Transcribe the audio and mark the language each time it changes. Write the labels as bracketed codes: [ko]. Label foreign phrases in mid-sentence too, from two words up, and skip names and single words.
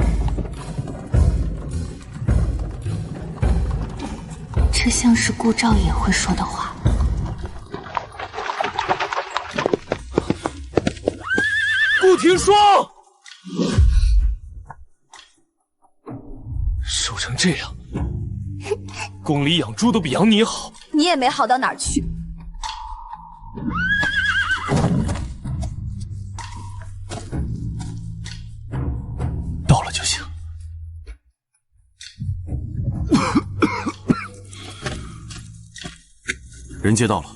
[zh] 這像是顧兆也會說的話。顧廷霜，瘦成這樣，宮裡養豬都比養你好。你也沒好到哪兒去。到了就行。人接到了，